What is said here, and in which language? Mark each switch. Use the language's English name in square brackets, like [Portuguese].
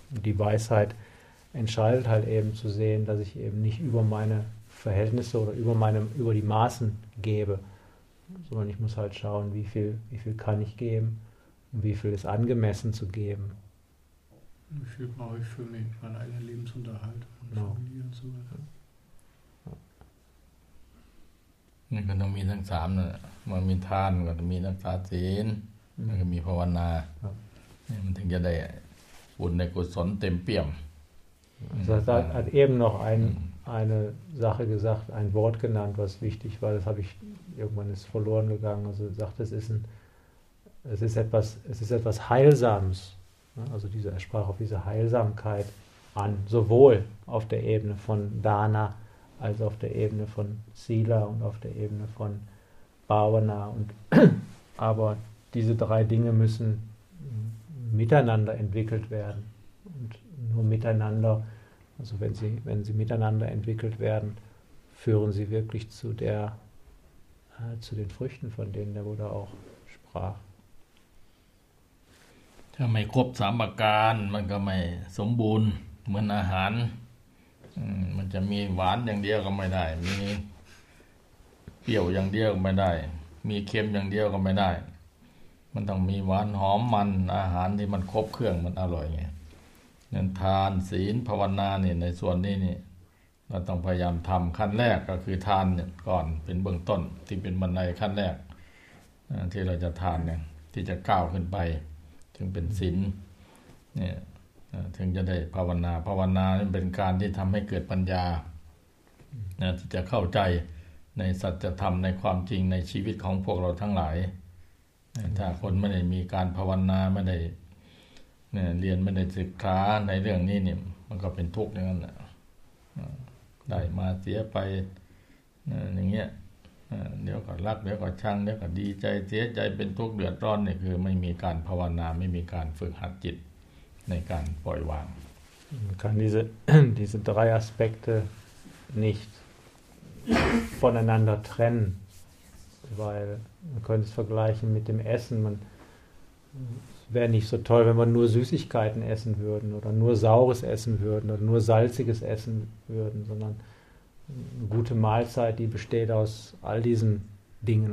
[German] Und die Weisheit entscheidet halt eben zu sehen, dass ich eben nicht über meine Verhältnisse oder über die Maßen gebe, sondern ich muss halt schauen, wie viel kann ich geben und wie viel ist angemessen zu geben. Wie viel brauche ich für mich, meinen eigenen Lebensunterhalt und Familie und so weiter. [Thai] มันก็ต้องมีทั้งสามนั่นมันมีทานก็มีรักษาศีลมันก็มีภาวนาครับมันถึงจะได้บุญในกุศลเต็มเปี่ยม [German] also hat eben noch eine Sache gesagt ein Wort genannt was wichtig war das habe ich irgendwann ist verloren gegangen also sagt es ist etwas heilsames also er sprach auf diese Heilsamkeit an sowohl auf der Ebene von Dana als auf der Ebene von Sila und auf der Ebene von Bhavana. Aber diese drei Dinge müssen miteinander entwickelt werden. Und nur miteinander, also wenn sie miteinander entwickelt werden, führen sie wirklich zu den Früchten, von denen der Buddha auch sprach. Wenn man nicht alle drei Dinge hat, dann ist man nicht so gut, wie Essen. [Thai] มันจะมีหวานอย่างเดียวก็ไม่ได้มีเปรี้ยวอย่างเดียวก็ไม่ได้มีเค็มอย่างเดียวก็ไม่ได้มันต้องมีหวานหอมมันอาหารที่มันครบเครื่องมันอร่อยไงนั้นทานศีลภาวนาเนี่ยในส่วนนี้นี่เราต้องพยายามทำขั้นแรกก็คือทานเนี่ยก่อนเป็นเบื้องต้นที่เป็นบันไดขั้นแรกที่เราจะทานเนี่ยที่จะก้าวขึ้นไปถึงเป็นศีลเนี่ย ถึงจะได้ภาวนาภาวนาเป็นการที่ทำให้เกิดปัญญาที่จะเข้าใจในสัจธรรมในความจริงในชีวิตของพวกเราทั้งหลายถ้าคนไม่ได้มีการภาวนาไม่ได้เรียนไม่ได้ศึกษาในเรื่องนี้เนี่ยมันก็เป็นทุกข์อย่างนั้น ได้มาเสียไปอย่างเงี้ยเดี๋ยวก็รักเดี๋ยวก็ชังเดี๋ยวก็ดีใจเสียใจเป็นทุกข์เดือดร้อนเนี่ยคือไม่มีการภาวนาไม่มีการฝึกหัดจิตในการปล่อยวาง [German] kann diese diese drei Aspekte nicht voneinander trennen, weil man könnte es vergleichen mit dem Essen. Man wäre nicht so toll, wenn man nur Süßigkeiten essen würden oder nur saures essen würden oder nur salziges essen würden, sondern eine gute Mahlzeit, die besteht aus all diesen Dingen.